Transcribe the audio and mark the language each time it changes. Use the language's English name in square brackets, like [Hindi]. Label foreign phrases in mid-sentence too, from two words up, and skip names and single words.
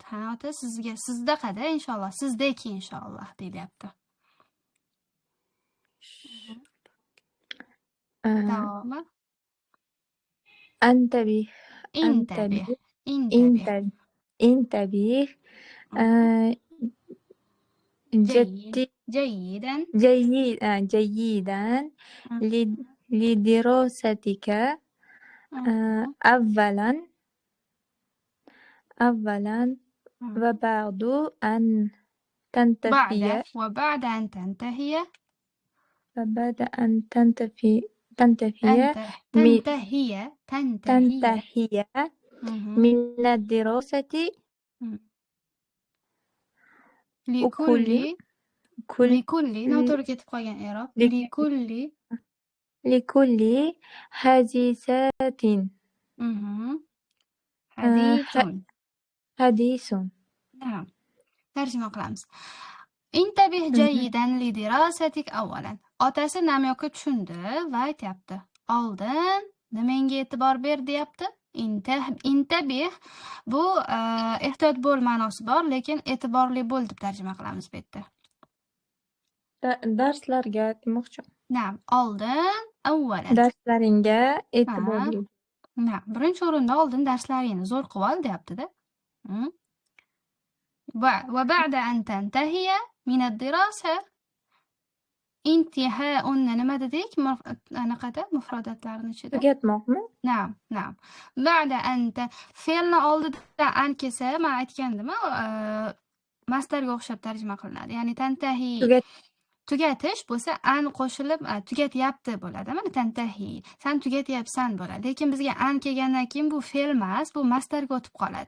[Uzbek] Ha, ota sizdaqada inshaalloh, sizdek inshaalloh deyilyapti. Davomi. [Arabic] Antabih. Intabih. Intabih. Jayidan. جيدا لدراستك أولا وبعد أن تنتهي وبعد أن تنتهي من الدراسة [Uzbek] لكل noto'g'ri ketib qolgan i'rob. [Arabic] لكل حديثات حديث. نعم. [Uzbek] tarjima qilamiz. [Arabic] انتبه جيدا لدراستك أولا. [Uzbek] Otasi namyoqqa tushundi va aytyapti. Oldin nimanga e'tibor ber deyapti. Intabih bu ehtiyot bo'l ma'nosi bor, lekin e'tiborli bo'l deb tarjima qilamiz bu yerda. Darslarga demoqchi. Na'am, oldin avvalan. Darslaringga e'tiborli. Na'am, birinchi o'rinda oldin darslaringni zo'r qilib ol deyapti-da. [Arabic] وبعد أن تنتهي من الدراسة انتهاء [Uzbek] nima dedik? Anaqada mufrodatlarni ichida. Tugatmoqmi? Na'am. [Arabic] بعد أن [Uzbek] fe'lni oldida an kelsa, men aytgandim, masdarga o'xshab tarjima qilinadi. Ya'ni tantahi tugatish bo'lsa an qo'shilib tugatyapti bo'ladi. Mana tantahi. Sen tugatyapsan bo'ladi. Lekin bizga an kelgandan keyin bu fe'l emas, bu masdarga o'tib qoladi.